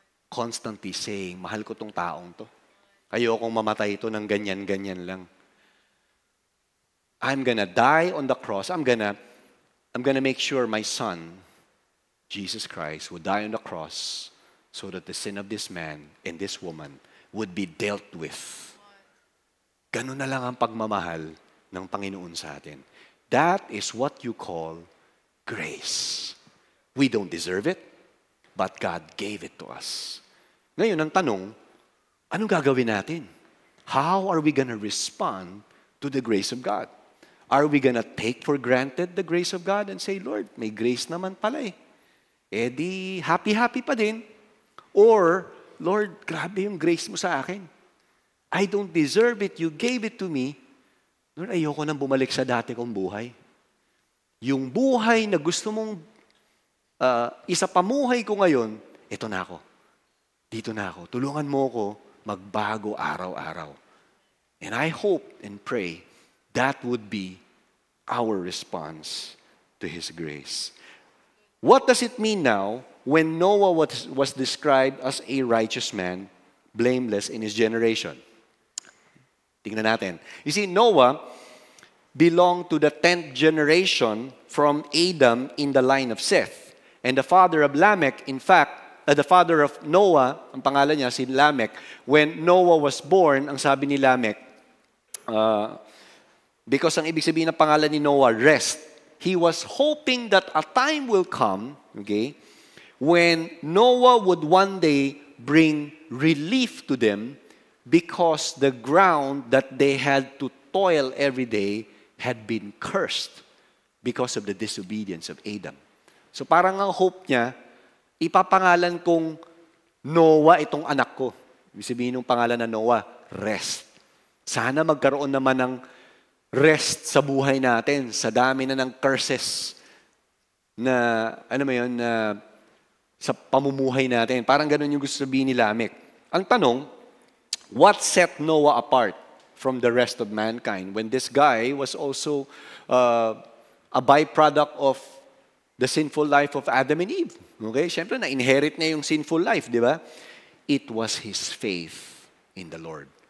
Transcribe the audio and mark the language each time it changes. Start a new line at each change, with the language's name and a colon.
English: Constantly saying,
Filipino: mahal ko tong taong to. Ayokong mamatay ito ng ganyan-ganyan lang.
English: I'm gonna die on the cross. I'm gonna make sure my son, Jesus Christ, would die on the cross so that the sin of this man and this woman would be dealt with.
Filipino: Ganun na lang ang pagmamahal ng Panginoon sa atin.
English: That is what you call grace. We don't deserve it, but God gave it to us.
Filipino: Ngayon, ang tanong, anong gagawin natin?
English: How are we gonna respond to the grace of God? Are we gonna take for granted the grace of God and say, Lord,
Filipino: may grace naman pala eh. Eh di, happy-happy pa din. Or, Lord, grabe yung grace mo sa akin.
English: I don't deserve it. You gave it to me.
Filipino: Lord, ayoko nang bumalik sa dati kong buhay. Yung buhay na gusto mong isapamuhay ko ngayon, ito na ako. Dito na ako. Tulungan mo ako magbago araw-araw.
English: And I hope and pray that would be our response to His grace. What does it mean now when Noah was described as a righteous man, blameless in his generation?
Filipino: Tingnan natin.
English: You see, Noah belonged to the 10th generation from Adam in the line of Seth. And the father of Lamech, in fact, the father of Noah,
Filipino: ang pangalan niya, si Lamech,
English: when Noah was born,
Filipino: ang sabi ni Lamech,
English: because
Filipino: ang ibig sabihin ng pangalan ni Noah,
English: rest. He was hoping that a time will come, okay, when Noah would one day bring relief to them because the ground that they had to toil every day had been cursed because of the disobedience of Adam.
Filipino: So parang ang hope niya, ipapangalan kong Noah itong anak ko. Ibig sabihin ng pangalan na Noah, rest. Sana magkaroon naman ng rest sa buhay natin, sa dami na ng curses na, ano mo yun, na sa pamumuhay natin. Parang ganun yung gusto sabihin ni Lamech. Ang tanong,
English: what set Noah apart from the rest of mankind when this guy was also a byproduct of the sinful life of Adam and Eve? Okay?
Filipino: Siyempre, na-inherit niya yung sinful life, di ba?
English: It was his faith in the Lord.